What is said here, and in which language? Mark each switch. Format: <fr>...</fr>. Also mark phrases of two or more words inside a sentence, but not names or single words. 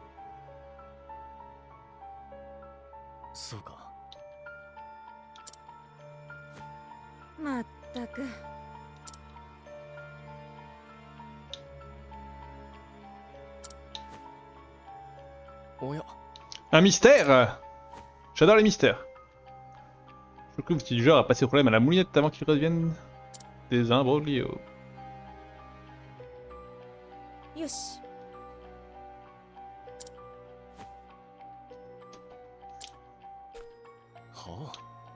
<ja>そうか。まったく。おや。</ja> <fr>Un mystère! J'adore les mystères. Je trouve que tu es du genre à passer le problème à la moulinette avant qu'il revienne des imbroglios.</fr> <ja>よし。はあ。</ja>